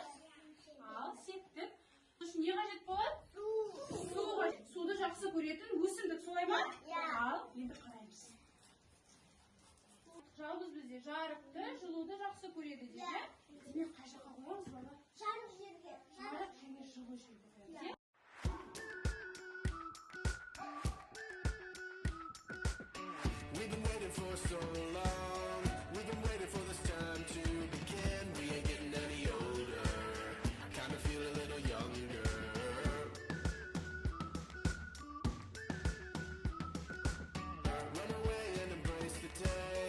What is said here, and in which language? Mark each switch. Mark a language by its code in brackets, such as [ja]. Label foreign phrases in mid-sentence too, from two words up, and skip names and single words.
[kk] Ал, сеттік. Үшін не қажет болады? Су қажет. Суды жақсы көретін өсімдік, солай ма? Ал, енді қараймыз. Жалғыз бізде жарықты, жылуды жақсы көреді дейді. Демек қай жаққа қоямыз бала? Жарық жерге. Жарық және жылу жерге қоямыз. [en] We've been waiting for so long. We've been waiting for this time to begin. We ain't getting any older. I kind of feel a little younger. Run away and embrace the day.